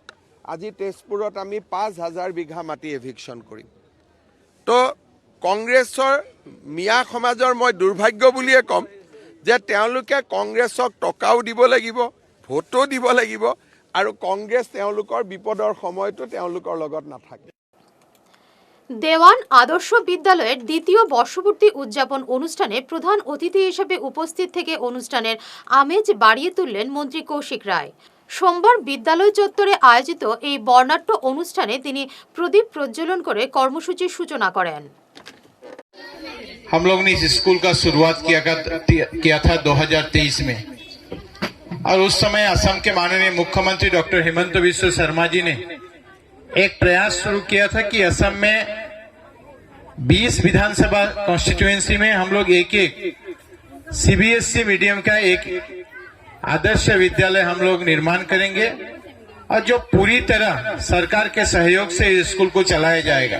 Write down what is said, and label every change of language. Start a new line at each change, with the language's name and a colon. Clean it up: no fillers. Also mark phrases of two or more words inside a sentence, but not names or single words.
Assamese: আজি তেজপুৰত আমি 5,000 বিঘা মাটি এভিকশ্যন কৰিম। তো কংগ্ৰেছৰ মিয়া সমাজৰ মই দুৰ্ভাগ্য বুলিয়ে ক'ম যে তেওঁলোকে কংগ্ৰেছক টকাও দিব লাগিব, ভোটো দিব লাগিব, আৰু কংগ্ৰেছ তেওঁলোকৰ বিপদৰ সময়তো তেওঁলোকৰ লগত নাথাকে।
Bangla: দেওয়ান আদর্শ বিদ্যালয়ের দ্বিতীয় বর্ষপূর্তি উদযাপন অনুষ্ঠানে প্রধান অতিথি হিসেবে উপস্থিত থেকে অনুষ্ঠানের আমেজ বাড়িয়ে তুললেন মন্ত্রী কৌশিক রায়। সোমবার বিদ্যালয় চত্বরে আয়োজিত এই বর্ণাঢ্য অনুষ্ঠানে তিনি প্রদীপ প্রজ্বলন করে কর্মসূচির সূচনা করেন।
Hindi: हम लोग ने इस स्कूल का शुरुआत किया था 2023 में, और उस समय असम के माननीय मुख्यमंत्री डॉक्टर हिमंत बिस्व शर्मा जी ने एक प्रयास शुरू किया था कि असम में 20 विधानसभा कॉन्स्टिट्यूएंसी में हम लोग एक सीबीएसई मीडियम का एक आदर्श विद्यालय हम लोग निर्माण करेंगे, और जो पूरी तरह सरकार के सहयोग से इस स्कूल को चलाया जाएगा।